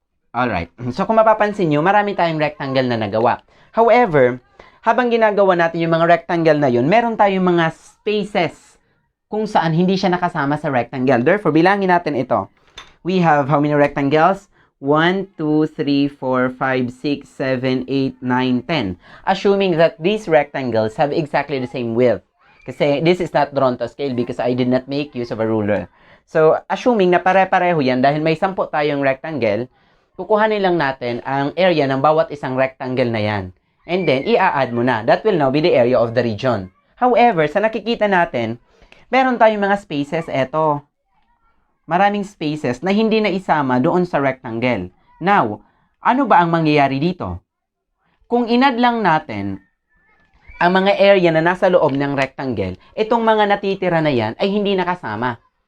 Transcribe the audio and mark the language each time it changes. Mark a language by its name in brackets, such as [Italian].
[Filipino] Alright. So, kung mapapansin nyo, marami tayong rectangle na nagawa. However, habang ginagawa natin yung mga rectangle na yun, meron tayong mga spaces kung saan hindi siya nakasama sa rectangle. Therefore, bilangin natin ito. [English] We have how many rectangles? 1, 2, 3, 4, 5, 6, 7, 8, 9, 10. Assuming that these rectangles have exactly the same width. [Filipino] Kasi [English] this is not drawn to scale because I did not make use of a ruler. So, assuming [Filipino] na pare-pareho yan, dahil may 10 tayong rectangle, kukuhanin lang natin ang area ng bawat isang rectangle na yan. [English] And then, [Filipino] i-add mo na. [English] That will now be the area of the region. However, [Filipino] sa nakikita natin, meron tayong mga spaces. Eto. Maraming spaces na hindi na isama doon sa rectangle. Now, ano ba ang mangyayari dito? Kung inad lang natin ang mga area na nasa loob ng rectangle, itong mga natitira na yan ay hindi nakasama.